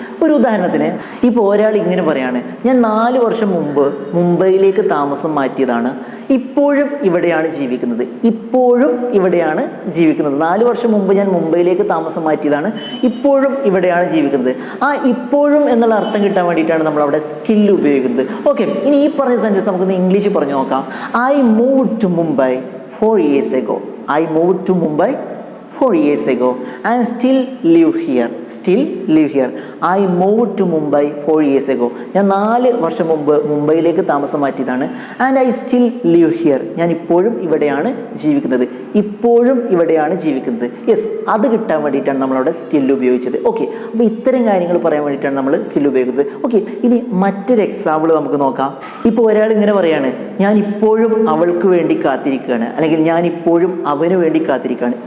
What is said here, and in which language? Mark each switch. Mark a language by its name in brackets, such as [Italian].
[Malayalam] ഒരു ഉദാഹരണത്തിന്, ഇപ്പോൾ ഒരാൾ ഇങ്ങനെ പറയാണ്: ഞാൻ 4 വർഷം മുമ്പ് മുംബൈയിലേക്ക് താമസം മാറ്റിയതാണ്, ഇപ്പോഴും ഇവിടെയാണ് ജീവിക്കുന്നത്. ഇപ്പോഴും ഇവിടെയാണ് ജീവിക്കുന്നത്. 4 വർഷം മുമ്പ് ഞാൻ മുംബൈയിലേക്ക് താമസം മാറ്റിയതാണ്, ഇപ്പോഴും ഇവിടെയാണ് ജീവിക്കുന്നത്. ആ ഇപ്പോഴും എന്നുള്ള അർത്ഥം കിട്ടാൻ വേണ്ടിയിട്ടാണ് നമ്മൾ അവിടെ സ്റ്റിൽ ഉപയോഗിക്കുന്നത്. ഓക്കെ, ഇനി ഈ പറഞ്ഞ സെൻറ്റൻസ് നമുക്കൊന്ന് ഇംഗ്ലീഷിൽ പറഞ്ഞു നോക്കാം. [English] I moved to Mumbai 4 years ago. I moved to Mumbai 4 years ago and still live here. Still live here. I moved to Mumbai 4 years ago. [Malayalam] ഞാൻ 4 വർഷം മുമ്പ് മുംബൈയിലേക്ക് താമസം മാറ്റിയതാണ്. [English] And I still live here. [Malayalam] ഞാൻ ഇപ്പോഴും ഇവിടെയാണ് ജീവിക്കുന്നത്. ഇപ്പോഴും ഇവിടെയാണ് ജീവിക്കുന്നത്. യെസ്, അത് കിട്ടാൻ വേണ്ടിയിട്ടാണ് നമ്മളവിടെ സ്റ്റിൽ ഉപയോഗിച്ചത്. ഓക്കെ, അപ്പോൾ ഇത്തരം കാര്യങ്ങൾ പറയാൻ വേണ്ടിയിട്ടാണ് നമ്മൾ സ്റ്റിൽ ഉപയോഗിക്കുന്നത്. ഓക്കെ, ഇനി മറ്റൊരു എക്സാമ്പിൾ നമുക്ക് നോക്കാം. ഇപ്പോൾ ഒരാൾ ഇങ്ങനെ പറയാണ്: ഞാൻ ഇപ്പോഴും അവൾക്ക് വേണ്ടി കാത്തിരിക്കുകയാണ്, അല്ലെങ്കിൽ ഞാൻ ഇപ്പോഴും അവന് വേണ്ടി കാത്തിരിക്കുകയാണ്.